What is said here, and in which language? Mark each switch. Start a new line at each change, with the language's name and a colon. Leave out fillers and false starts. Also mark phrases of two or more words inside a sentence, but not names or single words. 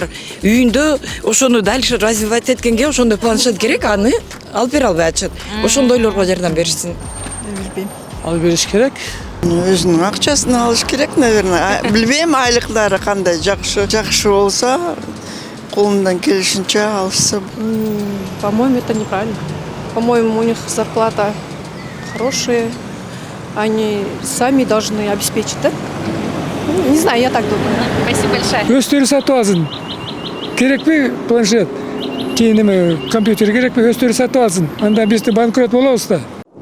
Kyrgyz: Үйүндө ошону
Russian: дальше развивать
Kyrgyz: эткенге ошондой планшет керек, аны алып бере албай атышат. Ошондойлорго жардам беришсин. Билбейм. Алып бериш керек. Өзүнүн акчасын алыш керек, наверное. Билбейм, айлыктары кандай жакшы болсо, колундан келишинче алышса.
Russian: По-моему, это неправильно. По-моему, у них зарплата хорошая. Они сами должны обеспечить, да? Не знаю, я так думаю. Спасибо большое.
Kyrgyz: Өстөрү сатып алсын. Керекпи планшет? Кийин компьютер керекпи? Өстөрү сатып алсын. Анда биз банкрот болобуз да.